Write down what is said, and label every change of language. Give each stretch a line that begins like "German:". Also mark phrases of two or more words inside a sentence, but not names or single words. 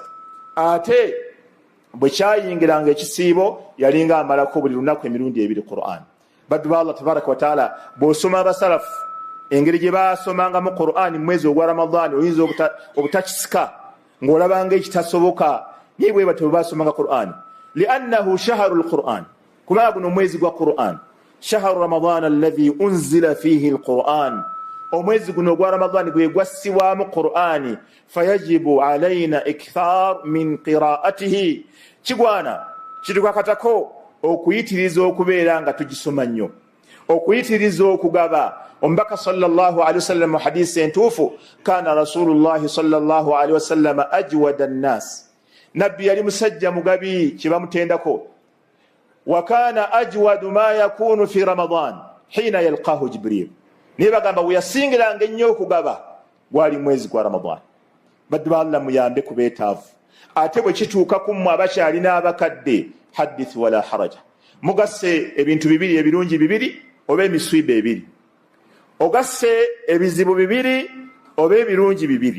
Ganda: Ate bwe kyayingiranga ekisiibo yalinga amalako buli lunaku emirundi 2 Qur'an. Baddu ba Allah
Arabic: تبارك وتعالى
Ganda: bw'osoma abasalafu engeri gye baasomanga mu Qur'ani mu mwezi ogwa Ramadani oyinza obutakisika ng'olabanga ekitasoboka naye bwe batyo baasomanga Qur'ani.
Arabic: لأنه شهر القرآن,
Ganda: kubanga guno omwezi gwa Qur'an.
Arabic: شهر رمضان الذي أنزل فيه القرآن,
Ganda: omwezi guno ogwa Ramadani gwe gwassibwamu Qur'ani.
Arabic: فيجب علينا إكثار من قراءته,
Ganda: kigwana kitukakatako okuyitiriza okubeera nga tugisoma nnyo, okuyitiriza okugaba. Omubaka
Arabic: صلى الله عليه وسلم
Ganda: mu hadisi entuufu,
Arabic: كان رسول الله صلى الله عليه وسلم أجود الناس,
Ganda: nabbi yali musajja mugabi kibamutendako.
Arabic: وكان أجود ما يكون في رمضان حين يلقاه جبريل,
Ganda: naye bagamba we yasingiranga ennyo okugaba gwali mwezi gwa ramadan. Baddu ba Allah muyambe ku beetaavu, ate bwe kituuka ku mmwe abakyalina abakadde,
Arabic: حدث ولا حرج,
Ganda: mugasse ebintu bibiri ebirungi bibiri oba emiswiba ebiri, ogasse ebizibu bibiri oba ebirungi bibiri.